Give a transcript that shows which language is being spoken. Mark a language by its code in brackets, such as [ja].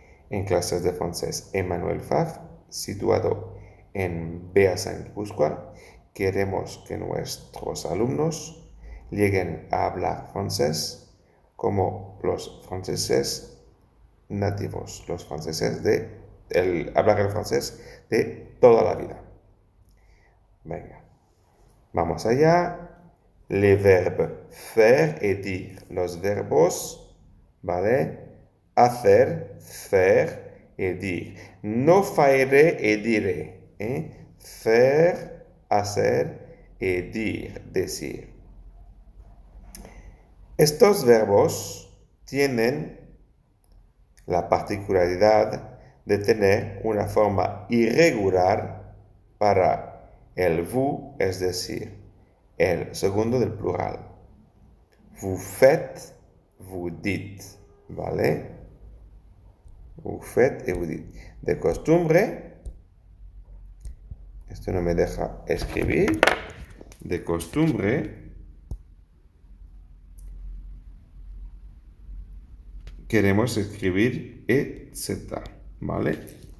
[es] En clases de francés Emmanuel Pfaff, situado en Beasain, Guipúzcoa, queremos que nuestros alumnos lleguen a hablar francés como los franceses nativos, los franceses hablar el francés de toda la vida. Venga, vamos allá. [fr] Les verbes faire et dire. [es] Los verbos, ¿vale? Hacer, faire et dire. [fr] No faire et dire. Faire, hacer et dire, decir. [es] Estos verbos tienen la particularidad de tener una forma irregular para el vous, es decir, el segundo del plural. [fr] Vous faites, vous dites, ¿vale? Vous faites et vous dites. [es] De costumbre, esto no me deja escribir, de costumbre, queremos escribir etc, ¿vale?